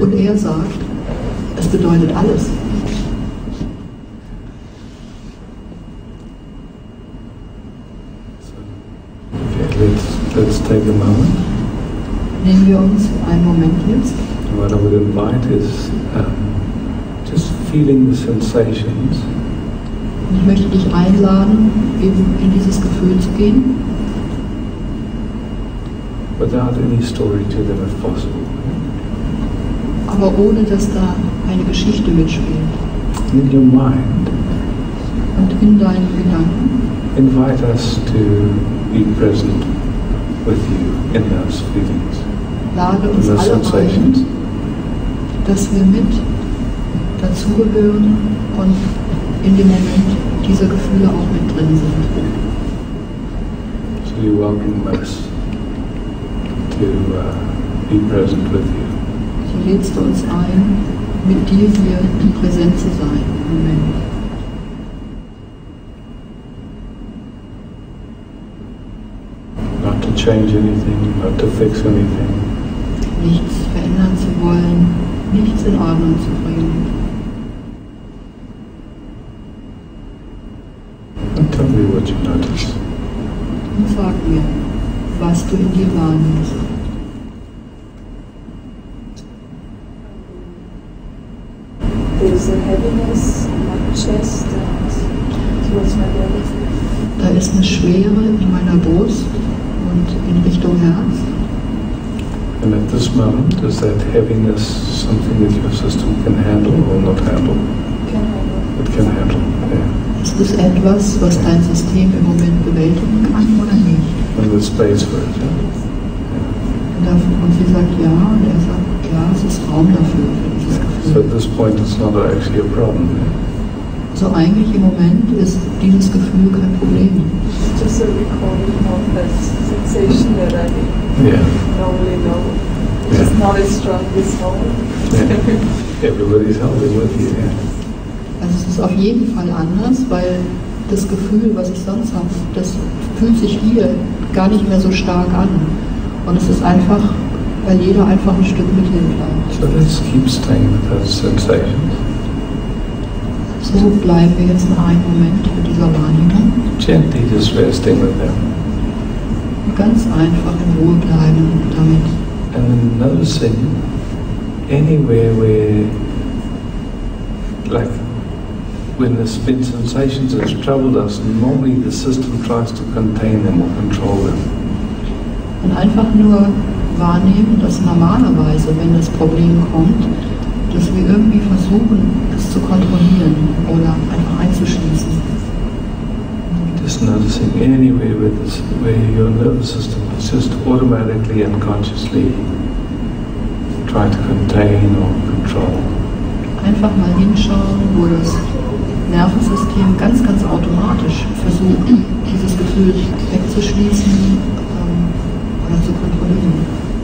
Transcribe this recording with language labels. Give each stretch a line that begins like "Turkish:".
German: Und er sagt, es bedeutet alles.
English: Let's take a moment.
German: Nehmen wir uns einen Moment jetzt.
English: What I would invite is just feeling the sensations.
German: Und ich möchte dich einladen, eben in dieses Gefühl zu gehen.
English: Without any story to them if possible.
German: Aber ohne, dass da eine Geschichte mitspielt.
English: In your mind.
German: Und in deinen Gedanken.
English: Invite us to be present with you in those feelings.
German: Lade uns
English: in those
German: alle
English: sensations.
German: ein, dass wir mit dazugehören und in dem Moment dieser Gefühle auch mit drin sind.
English: So you welcome us to be present with you.
German: So lädst du uns ein, mit dir hier präsent zu sein im Moment.
English: change anything, not to fix anything.
German: Nichts verändern zu wollen, nichts in Ordnung zu bringen.
English: And tell me what you notice.
German: Und sag mir, was du in dir wahrnimmst.
English: There's a heaviness in my chest and towards my belly.
German: Da ist eine Schwere in meiner Brust und in Richtung Herz.
English: And at this moment, is that heaviness something that your system can handle or not handle? Can handle. It can handle, yeah.
German: Ist es etwas, was dein System im Moment bewältigen kann oder nicht?
English: And there's space for it, yeah?
German: Und sie sagt ja, und er sagt ja, es ist Raum dafür, für dieses
English: So
German: Gefühl.
English: at this point, it's not actually a problem, yeah? So eigentlich im Moment ist dieses Gefühl kein Problem. It's just a recalling of that sensation that I Yeah. normally know. Yeah. It's not as strong this moment. Yeah. Everybody's helping with you, yeah.
German: Also es ist auf jeden Fall anders, weil das Gefühl, was ich sonst habe, das fühlt sich hier gar nicht mehr so stark an. Und es ist einfach, weil jeder einfach ein Stück mit hin bleibt.
English: So let's keep staying with those sensations.
German: So bleiben wir jetzt noch einen Moment mit dieser Wahrnehmung.
English: Gently just resting with them.
German: Und ganz einfach in Ruhe bleiben damit.
English: And then noticing anywhere where, like, when the spin sensations has troubled us, normally the system tries to contain them or control them.
German: Und einfach nur wahrnehmen, dass normalerweise, wenn das Problem kommt, dass wir irgendwie versuchen, es zu kontrollieren oder einfach einzuschließen.
English: Just noticing anywhere where your nervous system is just automatically and consciously try to contain or control.
German: Einfach mal hinschauen, wo das Nervensystem ganz, ganz automatisch versucht, dieses Gefühl wegzuschließen oder zu kontrollieren.